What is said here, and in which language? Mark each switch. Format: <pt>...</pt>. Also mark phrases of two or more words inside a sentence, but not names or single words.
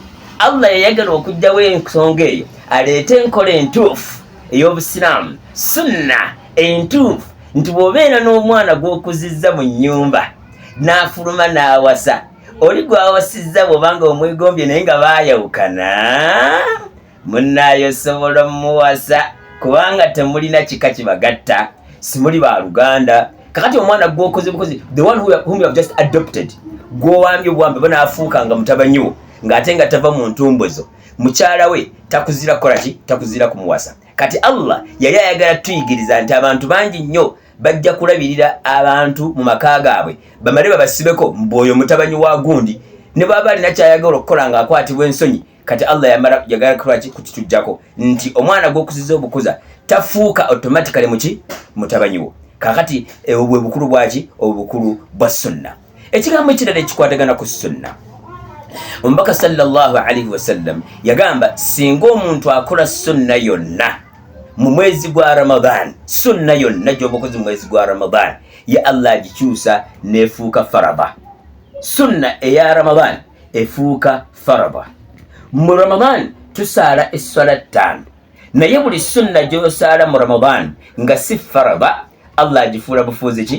<lg>Allah yayagala okujjawo ensonga eyo aleete enkola entuufu ey'obusiraamu, sunna entuufu, nti bw'obeera n'omwana gw'okuzizza mu nnyumba n'afuluma n'awasa, oli gw'awasizza bw'obanga omwegombye naye nga baayawukana, munnaayo osobola muwasa kubanga temulina kika kibagatta, simuli baaluganda. Kakati omwana gw'okoze bukozi,</lg> <en>the one whom you have just adopted,</en> <lg>gw'owambye obwambe banaafuuka nga mutabanyi wo, ng'ate nga tava mu ntumbo zo, mukyala we takuzira kukola ki? Takuzira kumuwasa. Kati Allah yali ayagala tuyigiriza nti abantu bangi nnyo bajja kulabirira abantu mu maka gaabwe bamale babasibeko mb'oyo mutabanyi wa gundi, ne baba alina kyayagala okukola ng'akwatibwa ensonyi. Kati Allah yagala kukola ki? Kukitugyako nti omwana gw'okuziza obukuza tafuuka automatically muki? Mutabanyi wo. Kakati obwe bukulu bwaki? Obukulu bwa sunna. Ekigambo ekirala ekikwatagana ku sunna, Omubaka</lg> <ar>صلى الله عليه وسلم</ar> <lg>yagamba singa omuntu akola sunna yonna mu mwezi gwa Ramadan, sunna yonna gy'obukozi mu mwezi gwa Ramadan, ya Allah agikyusa nefuuka faraba. Sunna eya Ramadan efuuka faraba. Mu Ramadan tusaala esswala 5, naye buli sunna gy'osaala mu Ramadan nga si faraba, Allah agifuula bufuuzi ki?</lg>